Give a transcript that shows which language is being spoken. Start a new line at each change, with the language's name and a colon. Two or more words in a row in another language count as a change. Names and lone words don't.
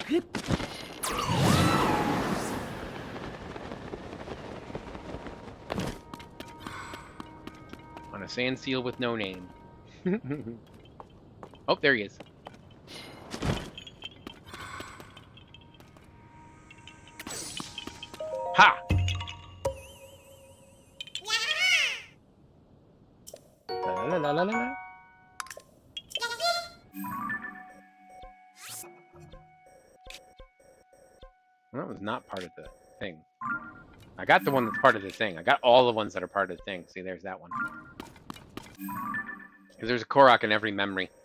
English: On a sand seal with no name. Oh, there he is. Ha! La la la la la la. That was not part of the thing. I got the one that's part of the thing. I got all the ones that are part of the thing. See, there's that one. Because there's a Korok in every memory.